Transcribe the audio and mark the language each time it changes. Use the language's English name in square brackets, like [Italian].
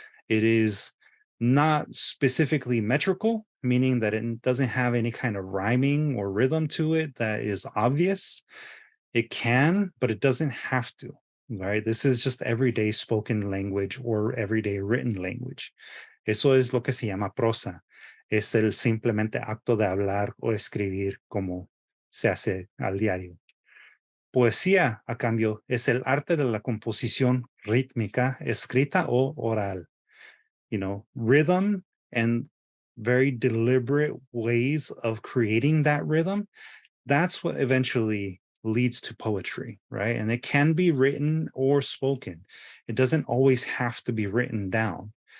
[English] It is not specifically metrical, meaning that it doesn't have any kind of rhyming or rhythm to it that is obvious. It can, but it doesn't have to, right? This is just everyday spoken language or everyday written language. [Spanish] Eso es lo que se llama prosa. Es el simplemente acto de hablar o escribir como se hace al diario. Poesía, a cambio, es el arte de la composición rítmica, escrita o oral. [English] Rhythm and very deliberate ways of creating that rhythm, that's what eventually leads to poetry, right? And it can be written or spoken. It doesn't always have to be written down.